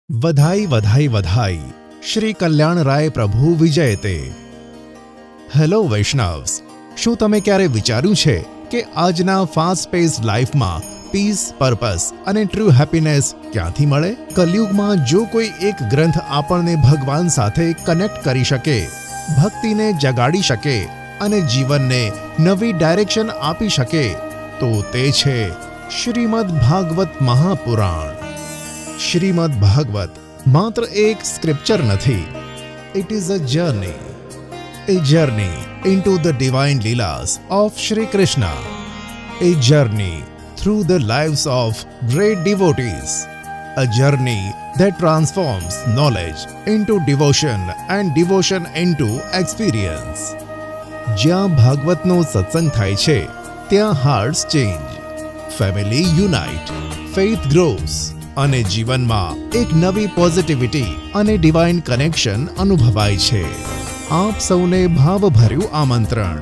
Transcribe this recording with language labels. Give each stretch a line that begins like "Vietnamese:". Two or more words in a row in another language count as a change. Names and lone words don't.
Sanskrit: वधाई वधाई वधाई श्री कल्याण राय प्रभु विजयते।
English: hello Vaishnavs,
Gujarati: શું તમે ક્યારે વિચાર્યું છે કે આજના
English: fast pace lifeમાં peace, purpose
Gujarati: અને
English: true happiness
Gujarati: ક્યાંથી મળે? કલયુગમાં જો કોઈ એક ગ્રંથ આપણને ભગવાન સાથે કનેક્ટ કરી શકે, ભક્તિને જગાડી શકે અને જીવનને નવી ડાયરેક્શન આપી શકે તો તે છે શ્રીમદ ભાગવત મહાપુરાણ। શ્રીમદ ભાગવત માત્ર એક સ્ક્રિપ્ચર નથી,
English: it is a journey into the divine leelas of Shri Krishna, a journey through the lives of great devotees, a journey that transforms knowledge into devotion and devotion into experience.
Gujarati: જ્યાં ભાગવતનો સત્સંગ થાય છે ત્યાં
English: hearts change, family unite, faith grows
Gujarati: અને જીવનમાં એક નવી પોઝિટિવિટી અને
English: divine connection
Gujarati: અનુભવાય છે। આપ સૌને ભાવભર્યું આમંત્રણ।